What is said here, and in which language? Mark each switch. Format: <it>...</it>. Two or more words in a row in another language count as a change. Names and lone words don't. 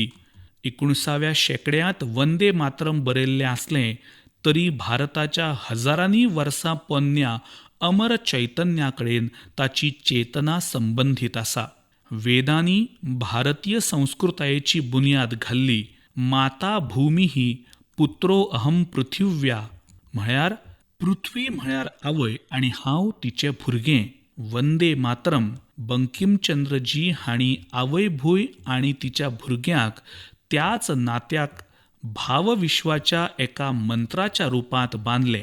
<kok>19व्या शेंकड्यांत वंदे मातरम बरयल्लें आसलें तरी भारताच्या हजारांनी वर्सां पोरन्या अमर चैतन्या कडेन ताची चेतना संबंदीत आसा. वेदांनी भारतीय संस्कृतायेची बुन्याद घाल्ली.</kok> <sa>माता भूमी ही पुत्रो अहम पृथिव्या</sa> <kok>म्हळ्यार पृथ्वी म्हळ्यार आवय आणि हांव तिचें भुरगें. वंदे मातरम बंकिमचंद्रजी हांणी आवय भूंय आणि तिच्या भुरग्याक त्याच नात्याक भावविश्वाच्या एका मंत्राच्या रुपांत बांदलें.</kok>